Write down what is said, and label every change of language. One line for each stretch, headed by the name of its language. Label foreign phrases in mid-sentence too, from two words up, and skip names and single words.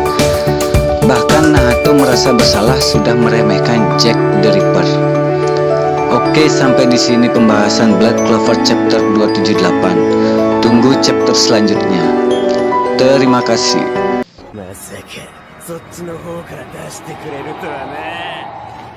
Indonesian: Bahkan Nahato merasa bersalah sudah meremehkan Jack the Ripper. Oke, sampai di sini pembahasan Blood Clover chapter 278. Tunggu chapter selanjutnya. Terima kasih.
Japanese: まさかそっちの方から出してくれるとはな。